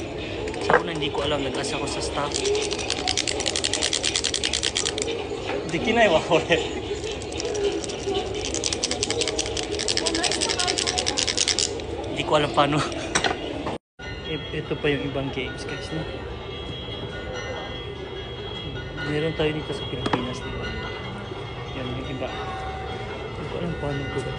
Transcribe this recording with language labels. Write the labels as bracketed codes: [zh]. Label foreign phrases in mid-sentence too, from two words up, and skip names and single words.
[tl] Sa una hindi ko alam, nag-asa ko sa staff. [ja] できないわこれ。 [tl] Hindi ko alam paano. Ito pa yung ibang games guys, no? Meron tayo dito sa Pilipinas, diba? Yan yung iba. Walang paano ko guys.